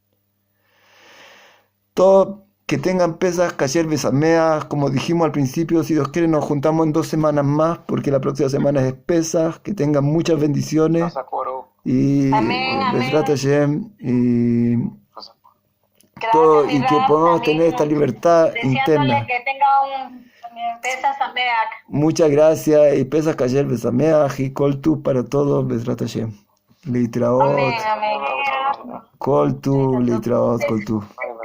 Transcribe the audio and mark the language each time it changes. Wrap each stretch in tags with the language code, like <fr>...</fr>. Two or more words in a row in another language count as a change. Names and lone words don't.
<es>Todo que tengan</es> <he>פסח כשר ושמח,</he> <es>como dijimos al principio, si Dios quiere nos juntamos en 2 semanas más, porque la próxima semana es Pesaj, que tengan muchas bendiciones. Y Amén, Bezrat amén. Hashem, y Gracias, mi que Rab, podamos también tener esta libertad deseándole interna. que tenga un</es> <he>פסח שמח.</he> <es>Muchas gracias, y</es> <he>פסח כשר ושמח,</he> <es>y</es> <he>כל טוב</he> <es>para todos,</es> <he>בעזרת השם.</he> <es>Leitraot, Amén, amén.</es> <he>כל טוב, להתראות, כל טוב.</he>